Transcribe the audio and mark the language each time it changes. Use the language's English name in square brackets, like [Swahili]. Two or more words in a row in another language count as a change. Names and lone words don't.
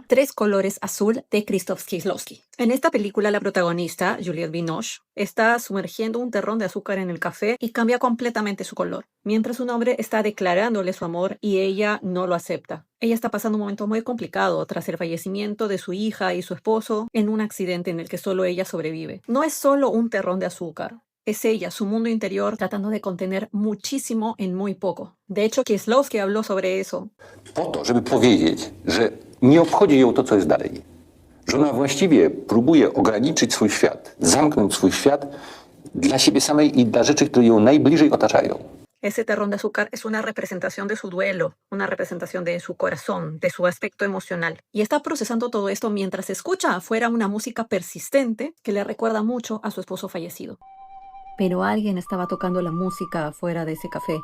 [Spanish] Tres colores azul de Krzysztof Kieślowski. En esta película, la protagonista, Juliette Binoche, está sumergiendo un terrón de azúcar en el café y cambia completamente su color, mientras un hombre está declarándole su amor y ella no lo acepta. Ella está pasando un momento muy complicado tras el fallecimiento de su hija y su esposo en un accidente en el que solo ella sobrevive. No es solo un terrón de azúcar. Es ella, su mundo interior, tratando de contener muchísimo en muy poco. De hecho, Kieślowski habló sobre eso. [Polish] Po to, żeby powiedzieć, że nie obchodzi ją to, co jest dalej. Że ona właściwie próbuje ograniczyć swój świat, zamknąć swój świat dla siebie samej i dla rzeczy, które ją najbliżej otaczają. [Spanish] Ese terrón de azúcar es una representación de su duelo, una representación de su corazón, de su aspecto emocional. Y está procesando todo esto mientras escucha afuera una música persistente que le recuerda mucho a su esposo fallecido. Pero alguien estaba tocando la música afuera de ese café.